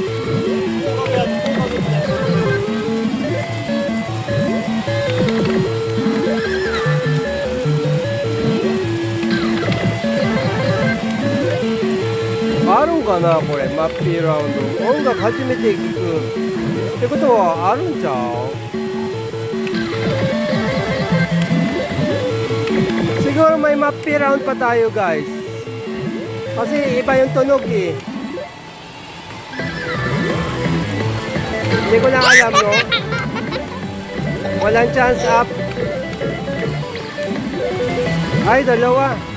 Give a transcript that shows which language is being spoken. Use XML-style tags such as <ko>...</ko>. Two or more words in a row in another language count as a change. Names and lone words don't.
<ja>あるんかなこれ、マッピーラウンド。音楽初めて聞くってことはあるんちゃう ？</ja> <tl>Siguro may Mappy round pa tayo guys. Kasi iba yung tunog eh. Hindi ko na alam, no? Walang chance up. Ay, dalawa.</tl>